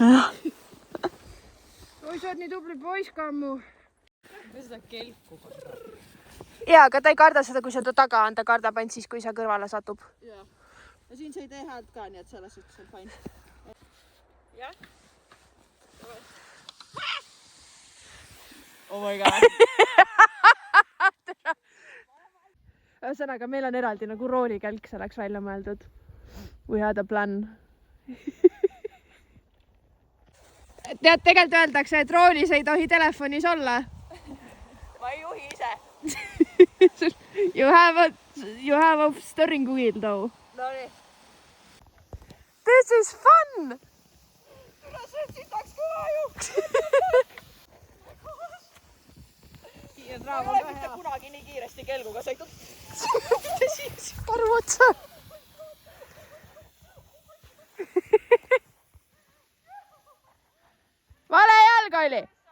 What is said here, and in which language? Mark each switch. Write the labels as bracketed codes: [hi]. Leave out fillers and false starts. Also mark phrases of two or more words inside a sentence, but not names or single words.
[et] oi, sa oled nii tubli poiss, Kammu. Seda kelku korda. Jaa, aga ta ei karda seda, kui sa ta taga on, ta kardab ainult siis, kui sa kõrvale satub. Jaa. Ja siin sa ei tee häält ka, nii et selles suhtes on fine. Jah? [en] Oh my god. [et] Ühesõnaga, meil on eraldi nagu roolikelk selleks välja mõeldud. [en] We had a plan. [et] Tead, tegelikult öeldakse, et roolis ei tohi telefonis olla. Ma ei juhi ise. [en] You have a steering wheel though. [et] No nii. [en] This is fun! [et] Tule see sitaks kõva ju! Ei ole mitte kunagi nii kiiresti kelguga sõitud. Siis paru otsa. Vale jalg oli!